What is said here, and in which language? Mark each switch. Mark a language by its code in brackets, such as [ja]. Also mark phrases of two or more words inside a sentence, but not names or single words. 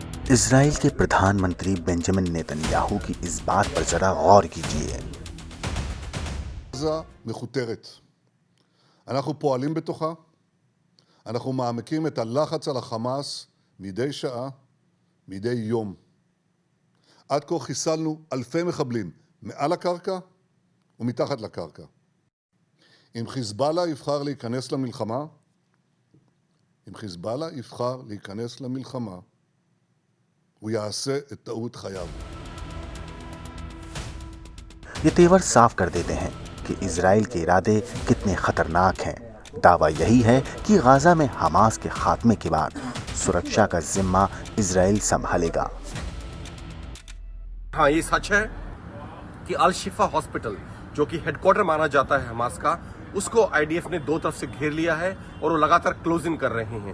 [hi] इजराइल के प्रधानमंत्री बेंजामिन नेतन्याहू की इस बात पर जरा गौर कीजिए। [he] עזה מכותרת. אנחנו פועלים בתוכה, אנחנו מעמיקים את הלחץ על החמאס מדי שעה, מדי יום. עד כה חיסלנו אלפי מחבלים מעל הקרקע ומתחת לקרקע. אם חיזבאללה יבחר להיכנס למלחמה, הוא יעשה את טעות חייו. [hi] ये तेवर साफ कर देते हैं कि इजराइल के इरादे कितने खतरनाक हैं। दावा यही है कि गाजा में हमास के खात्मे के बाद सुरक्षा का जिम्मा इजराइल संभालेगा। हाँ, ये सच है कि अल शिफा हॉस्पिटल, जो कि हेडक्वार्टर माना जाता है हमास का, उसको आईडीएफ ने दो तरफ से घेर लिया है और वो लगातार क्लोजिंग कर रहे हैं।